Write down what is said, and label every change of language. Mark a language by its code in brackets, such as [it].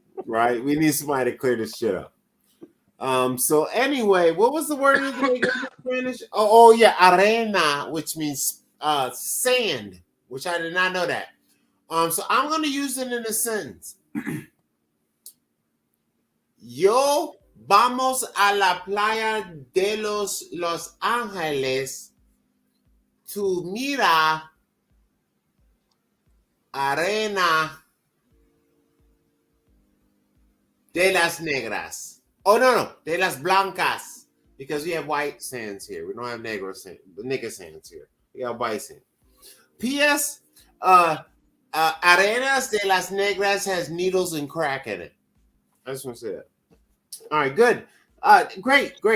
[en] Right? We need somebody to clear this shit up. So anyway, what was the word of the day in Spanish? Oh yeah, arena, which means sand, which I did not know that. So I'm gonna use it in a sentence. [es] Yo vamos a la playa de Los Ángeles to mira arena de las negras. Oh no, de las blancas. [en] Because we have white sands here. We don't have nigger sands here. We have white sand. P.S. [es] Arenas de las negras [en] has needles and crack in it. I just want to say that. All right, good. Great.